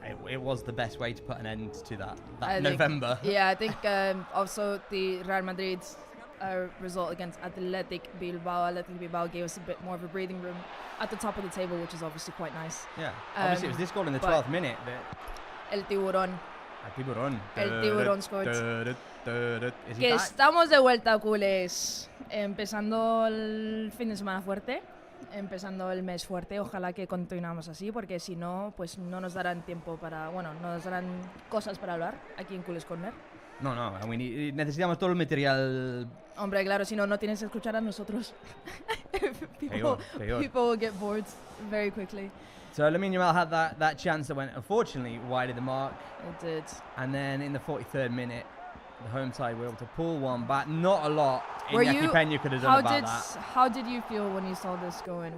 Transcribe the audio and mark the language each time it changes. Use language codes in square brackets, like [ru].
[en] It was the best way to put an end to that November. I think also the Real Madrid result against Athletic Bilbao. Athletic Bilbao gave us a bit more of a breathing room at the top of the table, which is obviously quite nice. Yeah, obviously it was this goal in the 12th minute that El Tiburón. El Tiburón scored. Is he [es] Que [en] back? [es] estamos de vuelta, culés. Empezando el fin de semana fuerte. Empezando el mes fuerte, ojalá que continuemos así, porque si no, pues no nos darán tiempo no nos darán cosas para hablar aquí en Culers Corner. No, necesitamos todo el material. Hombre, claro, si no tienes que escuchar a nosotros. [en] People will get bored very quickly. So Lamine Yamal had that chance that went, unfortunately, wide of the mark. It did. And then in the 43rd minute, the home side were able to pull one back. Not a lot. Iñaki Peña could have done about that. How did you feel when you saw this going?